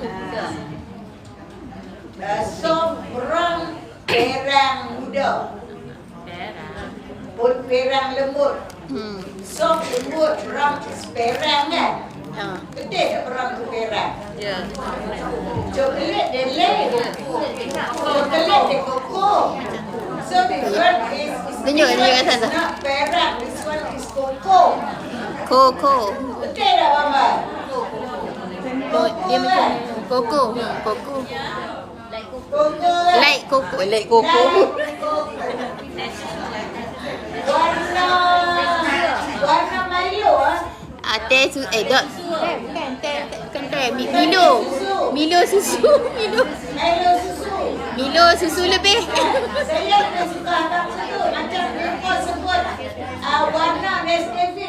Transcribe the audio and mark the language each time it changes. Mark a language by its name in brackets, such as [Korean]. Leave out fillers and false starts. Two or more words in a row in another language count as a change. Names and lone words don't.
[English] Soft brown [Malay] perang muda. Perang lembut. Soft lembut, brown perang kan? Betul tak perang tu perang? Ya. Coklat dia lain. Coklat dia koko. [English] So this one is [Malay] Tunjuk kat sana. [English] not perang, this one is koko. [Malay] Koko. Betul tak Mama? Dia macam koko. Koko. Koko. [English] Like koko. Like koko. [Malay] Warna Milo Teh susu. Dok. Bukan teh. Milo susu. Milo susu. Milo susu lebih. Saya lebih suka abang susu. Macam kau sebut warna Nescafe.